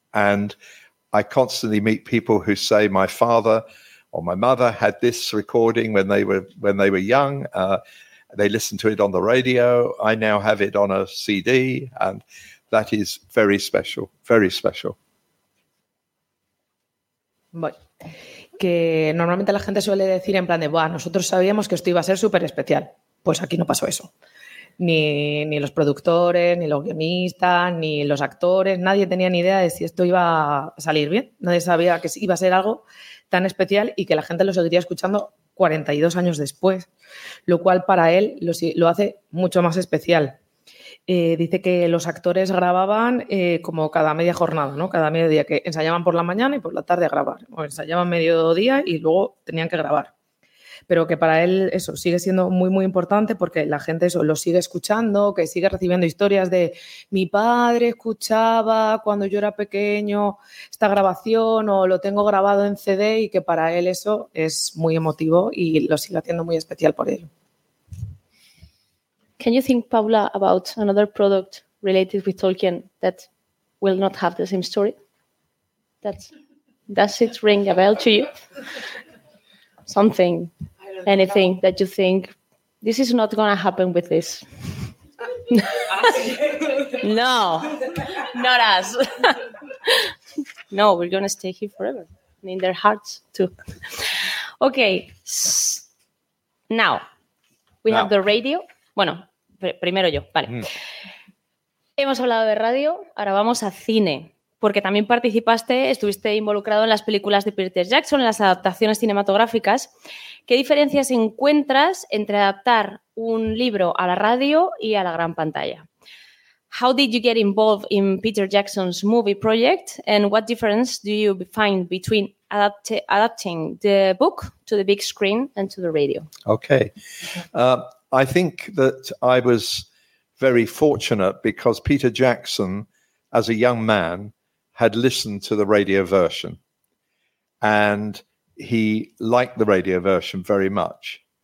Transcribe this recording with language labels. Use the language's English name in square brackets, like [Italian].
[English] And I constantly meet people who say my father or my mother had this recording when they were young. They listened to it on the radio. I now have it on a CD, and that is very special, very special. [Spanish] Bueno, que normalmente la gente suele decir en plan de, bueno, nosotros sabíamos que esto iba a ser súper especial. Pues aquí no pasó eso. Ni los productores, ni los guionistas, ni los actores, nadie tenía ni idea de si esto iba a salir bien. Nadie sabía que iba a ser algo tan especial y que la gente lo seguiría escuchando 42 años después, lo cual para él lo hace mucho más especial. Dice que los actores grababan como cada media jornada, ¿no? Cada medio día, que ensayaban por la mañana y por la tarde a grabar. O ensayaban mediodía y luego tenían que grabar. Pero que para él eso sigue siendo muy, muy importante porque la gente eso lo sigue escuchando, que sigue recibiendo historias de mi padre escuchaba cuando yo era pequeño esta grabación o lo tengo grabado en CD y que para él eso es muy emotivo y lo sigue haciendo muy especial por él. [English] Can you think, Paula, about another product related with Tolkien that will not have the same story? Does it ring a bell to you? Something, anything that you think, this is not going to happen with this. No, not us. No, we're going to stay here forever, in their hearts too. Okay, now we have the radio. [Spanish] Bueno, primero yo, vale. Hemos hablado de radio, ahora vamos a cine. Porque también estuviste involucrado en las películas de Peter Jackson, en las adaptaciones cinematográficas. ¿Qué diferencias encuentras entre adaptar un libro a la radio y a la gran pantalla? [English] How did you get involved in Peter Jackson's movie project and what difference do you find between adapting the book to the big screen and to the radio? Okay. I think that I was very fortunate because Peter Jackson, as a young man, had listened to the radio version, and he liked the radio version very much.